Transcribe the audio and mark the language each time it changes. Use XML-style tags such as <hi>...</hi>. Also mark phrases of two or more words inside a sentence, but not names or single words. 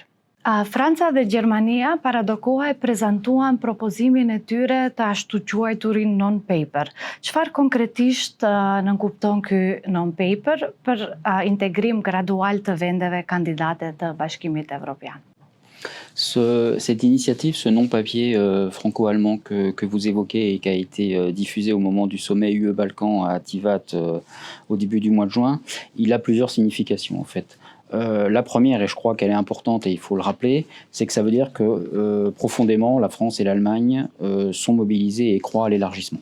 <sq>Franca dhe Gjermania para do koha e prezantuan propozimin e tyre të ashtu quajturin non-paper. Çfarë konkretisht nënkupton ky non-paper për integrim gradual të vendeve kandidate të Bashkimit Evropian?</sq> <fr>Cette initiative, ce non-papier franco-allemand que vous évoquez et qui a été diffusé au moment du sommet UE-Balkan à Tivat au début du mois de juin, il a plusieurs significations en fait. La première, et je crois qu'elle est importante et il faut le rappeler, c'est que ça veut dire que profondément, la France et l'Allemagne sont mobilisées et croient à l'élargissement.</fr>